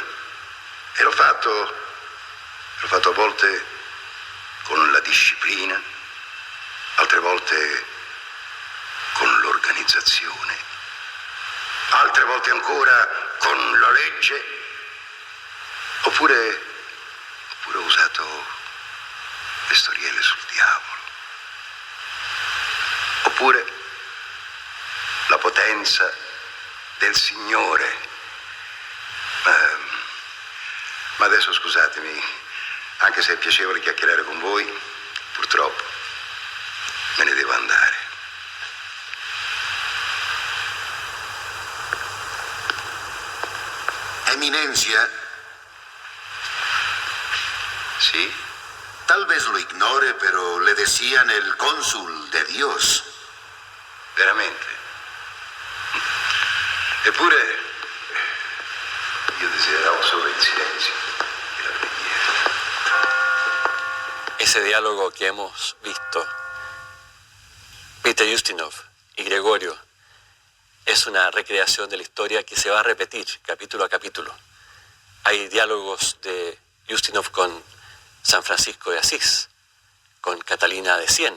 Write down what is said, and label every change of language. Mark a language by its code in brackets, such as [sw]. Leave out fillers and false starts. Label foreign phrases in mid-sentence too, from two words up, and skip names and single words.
[it] E l'ho fatto a volte con la disciplina, altre volte con l'organizzazione, altre volte ancora con la legge, oppure ho usato le storielle sul diavolo, oppure la potenza del Signore. Ma adesso scusatemi, anche se è piacevole chiacchierare con voi, purtroppo me ne devo andare. [es] Eminencia. ¿Sí? Tal vez lo ignore, pero le decían el cónsul de Dios. [it] Veramente? Eppure io desideravo solo il silenzio e la preghiera. [es] Ese diálogo que hemos visto, Peter Ustinov y Gregorio, es una recreación de la historia que se va a repetir capítulo a capítulo. Hay diálogos de Ustinov con San Francisco de Asís, con Catalina de Siena.